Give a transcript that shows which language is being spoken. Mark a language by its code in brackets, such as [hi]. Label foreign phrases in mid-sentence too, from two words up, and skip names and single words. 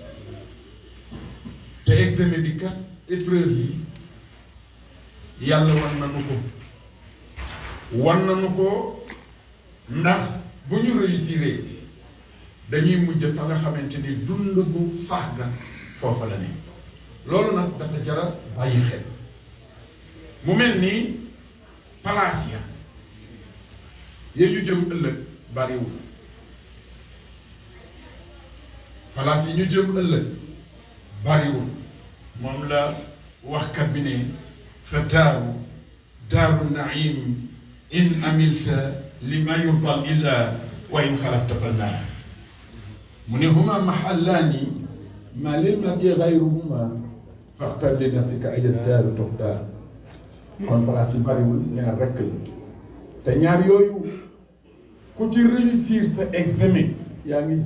[wo] te examen bi kat épreuve yi yàlla wan nañu ko ndax bu ñu réussiree dañuy mujj fa nga xamante ni dund bu sax ga foofa la ne loolu nag dafa jara bàyyi xel mu mel ni palaas ya ñu jëm ëllëg bariwul palaas yi ñu jëm ëllëg bariwul moom la waxkat bi ne [ar] فدار نعيم إن عملت لما يرضي الإله وإن خالفت فنار [wo] mu ne [ar] هما محلان ما للمرء غيرهما فاختر لنفسك أية دار تختار [wo] kon place yu bariwul ñaar rekk la te ñaar yooyu ku ci réussir sa examen yaa ngi